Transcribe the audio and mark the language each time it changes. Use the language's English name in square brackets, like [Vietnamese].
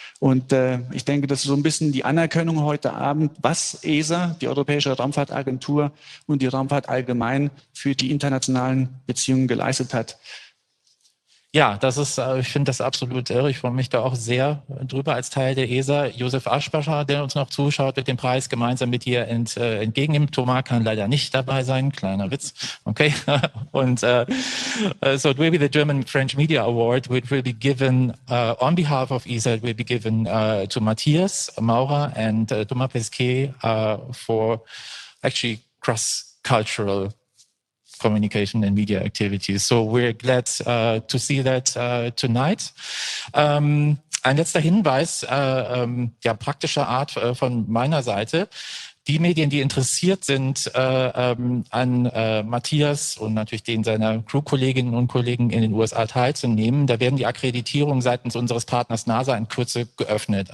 [German] Und ich denke, das ist so ein bisschen die Anerkennung heute Abend, was ESA, die Europäische Raumfahrtagentur und die Raumfahrt allgemein für die internationalen Beziehungen geleistet hat. Ja, das ist, ich finde das absolut irre. Ich freue mich da auch sehr drüber als Teil der ESA. Josef Aschbacher, der uns noch zuschaut, wird den Preis gemeinsam mit dir entgegennimmt. Thomas kann leider nicht dabei sein. Kleiner Witz. Okay. [English] Und so it will be the German French Media Award, which will be given on behalf of ESA. It will be given to Matthias Maurer and Thomas Pesquet for actually cross-cultural communication and media activities. So we're glad to see that tonight. [German] Ein letzter Hinweis, praktischer Art von meiner Seite. Die Medien, die interessiert sind an Matthias und natürlich den seiner Crew-Kolleginnen und Kollegen in den USA teilzunehmen, da werden die Akkreditierungen seitens unseres Partners NASA in Kürze geöffnet.